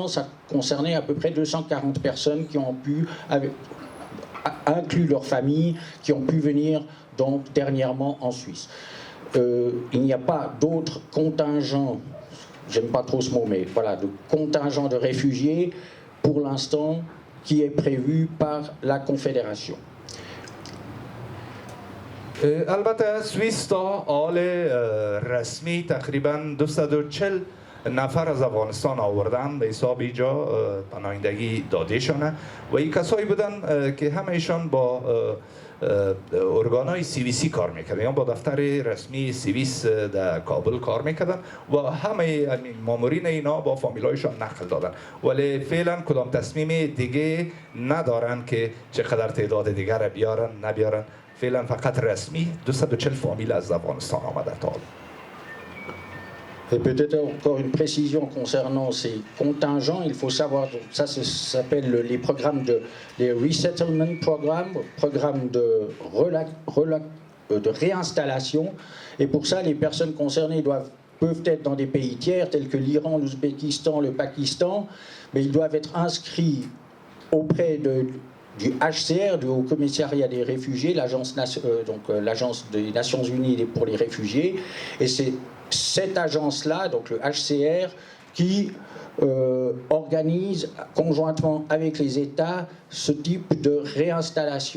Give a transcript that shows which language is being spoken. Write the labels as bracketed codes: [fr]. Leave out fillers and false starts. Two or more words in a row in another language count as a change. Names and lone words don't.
[fr] Ça concernait à peu près 240 personnes qui ont pu, inclus leurs familles, qui ont pu venir donc dernièrement en Suisse. Il n'y a pas d'autres contingents, j'aime pas trop ce mot, mais voilà, de contingent de réfugiés pour l'instant qui est prévu par la Confédération. [fa] البته سوئیس تا حال رسمی تقریبا 240 نفر از افغانستان آوردن به حساب اینجا پناهندگی داده شونه و این کسایی بودن که همه ایشان با ارگانهای سیویسی کار میکردن یا با دفتر رسمی سیویس در کابل کار میکردن و همه مامورین اینا با فامیلایشان نقل دادن، ولی فعلا کدام تصمیم دیگه ندارن که چقدر تعداد دیگر بیارن نبیارن. فعلا فقط رسمی 240 فامیل از افغانستان آمده تا حال. [fr] Et peut-être encore une précision concernant ces contingents, il faut savoir, donc ça s'appelle les programmes les [en] resettlement programmes [fr] de réinstallation. Et pour ça, les personnes concernées peuvent être dans des pays tiers tels que l'Iran, l'Ouzbékistan, le Pakistan, mais ils doivent être inscrits auprès du HCR, du Haut Commissariat des réfugiés, l'agence des Nations Unies pour les réfugiés, et c'est cette agence-là, donc le HCR, qui organise conjointement avec les États ce type de réinstallation.